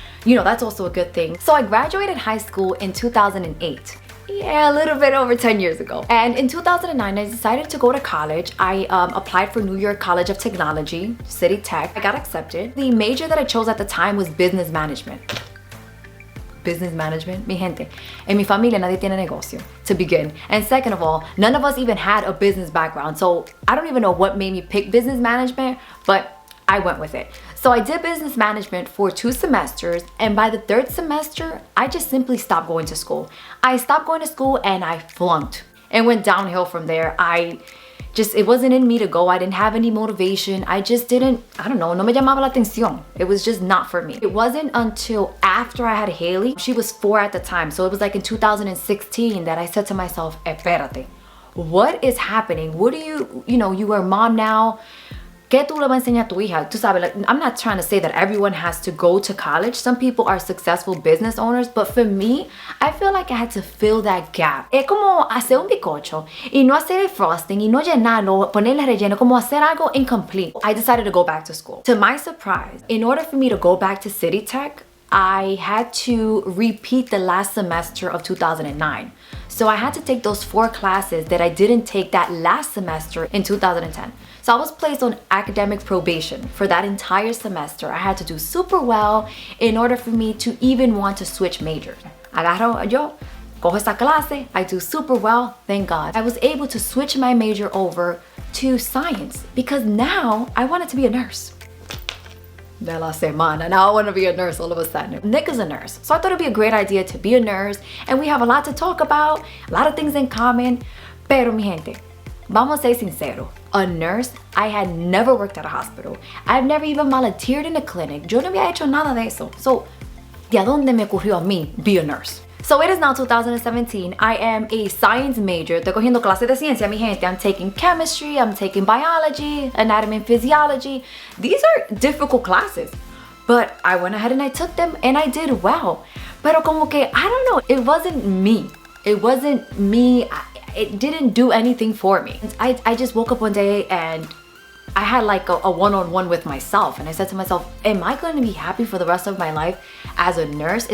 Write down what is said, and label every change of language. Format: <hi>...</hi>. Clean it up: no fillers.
<en>That's also a good thing. So I graduated high school in 2008. Yeah, a little bit over 10 years ago. And in 2009, I decided to go to college. I applied for New York College of Technology, City Tech. I got accepted. The major that I chose at the time was business management. Business management,</en> <es>mi gente. En mi familia nadie tiene negocio,</es> <en>to begin. And second of all, none of us even had a business background. So I don't even know what made me pick business management, but I went with it. So I did business management for 2 semesters, and by the 3rd semester, I just simply stopped going to school. I stopped going to school and I flunked and went downhill from there. It wasn't in me to go. I didn't have any motivation. I don't know,</en> <es>no me llamaba la atención.</es> <en>It was just not for me. It wasn't until after I had Haley, she was 4 at the time. So it was like in 2016 that I said to myself, espérate, what is happening? What do you are a mom now.</en> <es>¿Qué tú le vas a enseñar a tu hija? Tú sabes,</es> <en>like, I'm not trying to say that everyone has to go to college. Some people are successful business owners, but for me, I feel like I had to fill that gap.</en> <es>Es como hacer un bizcocho y no hacer el frosting y no llenarlo, ponerle relleno, como hacer algo incomplete.</es> <en>I decided to go back to school. To my surprise, in order for me to go back to City Tech, I had to repeat the last semester of 2009. So I had to take those 4 classes that I didn't take that last semester in 2010. So I was placed on academic probation for that entire semester. I had to do super well in order for me to even want to switch majors.</en> <es>Cojo esta clase,</es> <en>I do super well, thank God. I was able to switch my major over to science because now I wanted to be a nurse.</en> <es>De la semana.</es> <en>Now I want to be a nurse all of a sudden. Nick is a nurse. So I thought it'd be a great idea to be a nurse, and we have a lot to talk about, a lot of things in common.</en> <es>Pero mi gente, vamos a ser sincero.</es> <en>A nurse, I had never worked at a hospital. I've never even volunteered in a clinic.</en> <es>Yo no había hecho nada de eso. So, ¿de dónde me ocurrió a mí</es> <en>be a nurse? So it is now 2017. I am a science major.</en> <es>Estoy cogiendo clases de ciencia, mi gente.</es> <en>I'm taking chemistry, I'm taking biology, anatomy and physiology. These are difficult classes, but I went ahead and I took them and I did well.</en> <es>Pero como que,</es> <en>I don't know, it wasn't me. It wasn't me. It didn't do anything for me. I just woke up one day and I had like a one-on-one with myself, and I said to myself, am I going to be happy for the rest of my life as a nurse?</en>